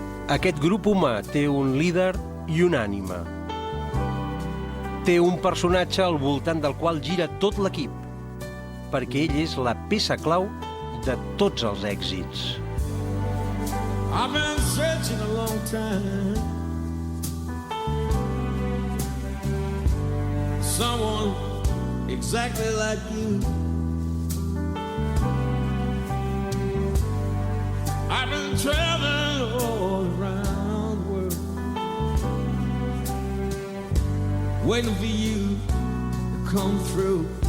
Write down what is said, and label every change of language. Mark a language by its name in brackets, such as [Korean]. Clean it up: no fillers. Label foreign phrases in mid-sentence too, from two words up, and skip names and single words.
[Catalan] Aquest grup humà té un líder i una ànima. Té un personatge al voltant del qual gira tot l'equip, perquè ell és la peça clau de tots els èxits. [English] I've been searching a long time. Someone exactly like you. I've been traveling all around the world, waiting for you to come through.